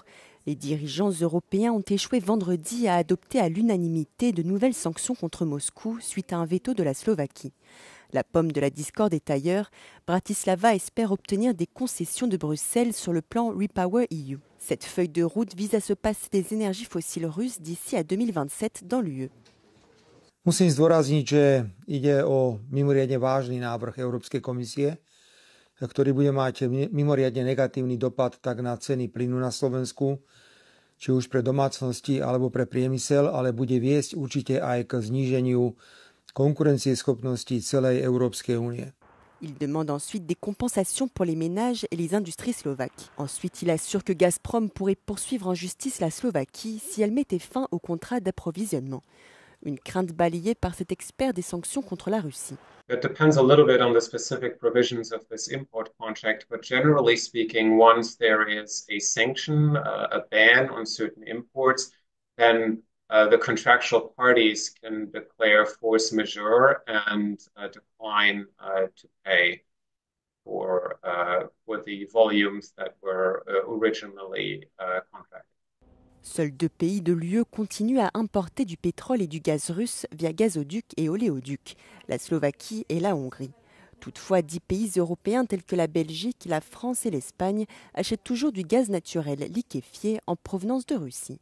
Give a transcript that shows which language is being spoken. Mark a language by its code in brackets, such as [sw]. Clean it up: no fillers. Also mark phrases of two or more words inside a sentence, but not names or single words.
[fr] Les dirigeants européens ont échoué vendredi à adopter à l'unanimité de nouvelles sanctions contre Moscou suite à un veto de la Slovaquie. La pomme de la discorde est ailleurs. Bratislava espère obtenir des concessions de Bruxelles sur le plan Repower EU. Cette feuille de route vise à se passer des énergies fossiles russes d'ici à 2027 dans l'UE. [sk] Musím zdôrazniť, že ide o mimoriadne vážny návrh Európskej komisie, ktorý bude mať mimoriadne negatívny dopad tak na ceny plynu na Slovensku, či už pre domácnosti alebo pre priemysel, ale bude viesť určite aj k zníženiu konkurencieschopnosti celej Európskej únie. [fr] Il demande ensuite des compensations pour les ménages et les industries slovaques. Ensuite, il assure que Gazprom pourrait poursuivre en justice la Slovaquie si elle mettait fin au contrat d'approvisionnement. Une crainte balayée par cet expert des sanctions contre la Russie. [en] It depends a little bit on the specific provisions of this import contract, but generally speaking, once there is a sanction, a ban on certain imports, then the contractual parties can declare force majeure and decline to pay for the volumes that were originally contracted. [fr] Seuls 2 pays de l'UE continuent à importer du pétrole et du gaz russe via gazoducs et oléoducs, la Slovaquie et la Hongrie. Toutefois, 10 pays européens tels que la Belgique, la France et l'Espagne achètent toujours du gaz naturel liquéfié en provenance de Russie.